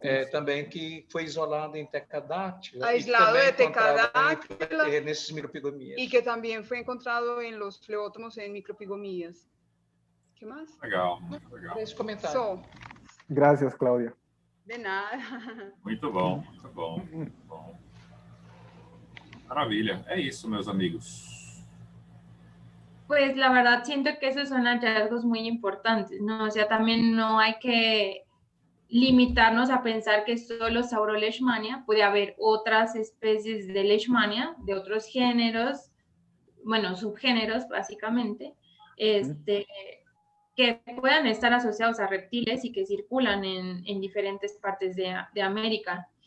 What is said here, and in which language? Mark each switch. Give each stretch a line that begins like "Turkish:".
Portuguese: Também que foi isolado em Tecadactylus
Spanish: aislado de
Portuguese: Tecadactylus nesses micropigomias.
Spanish: y que también fue encontrado en los flebótomos en micropigomías. ¿Qué más?
Portuguese: Legal, muito legal. Esse comentário.
Spanish: Gracias, Claudia. De nada.
Portuguese: Muito bom, muito bom, muito bom. Maravilha. É isso, meus amigos.
Spanish: Pues la verdad siento que esos son hallazgos muy importantes, ¿no? O sea, también no hay que limitarnos a pensar que solo Sauroleishmania, puede haber otras especies de Leishmania, de otros géneros, bueno, subgéneros básicamente, que puedan estar asociados a reptiles y que circulan en diferentes partes de América.